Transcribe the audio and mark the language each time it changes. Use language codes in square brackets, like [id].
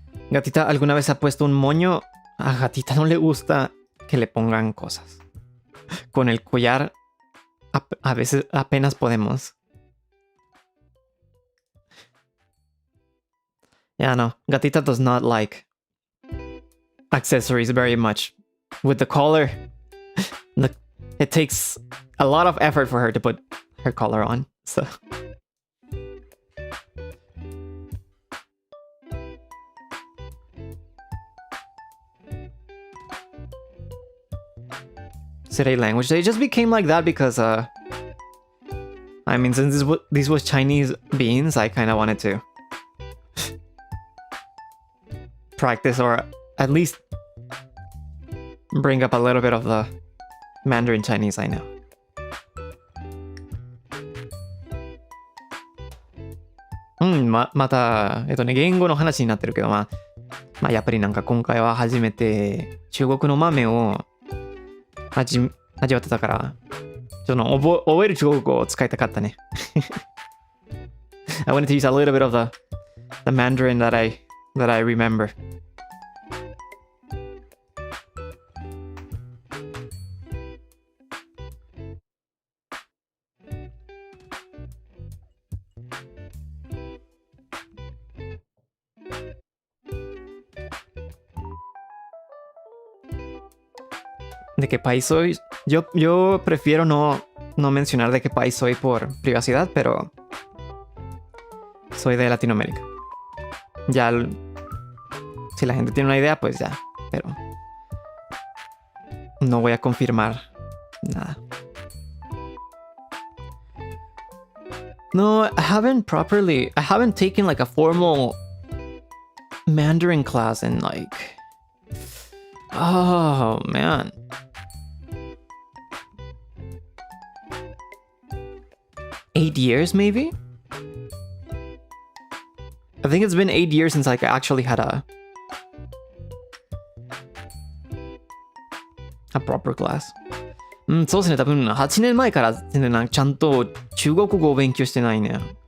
[es] Gatita, ¿alguna vez ha puesto un moño? A Gatita no le gusta que le pongan cosas. Con el collar a veces apenas podemos. [en] Yeah, no. Gatita does not like accessories very much. With the collar, it takes a lot of effort for her to put her collar on. So. Today language. They just became like that because I mean, since this was Chinese beans, I kind of wanted to practice or at least bring up a little bit of the Mandarin Chinese I know. [ja] Hmm, また言語の話になってるけど、まあやっぱりなんか今回は初めて中国の豆を味わってたから、ちょっと覚える中国語を使いたかったね。 [en] I wanted to use a little bit of the Mandarin that I remember. [es] ¿De qué país soy? Yo prefiero no mencionar de qué país soy por privacidad, pero soy de Latinoamérica. Ya, si la gente tiene una idea, pues ya, pero no voy a confirmar nada. [en] No, I haven't taken like a formal Mandarin class in like, oh man. Eight years, maybe? I think it's been 8 years since like I actually had a proper class. [ja] そうですね、多分8年前から全然ちゃんと中国語を勉強してないね。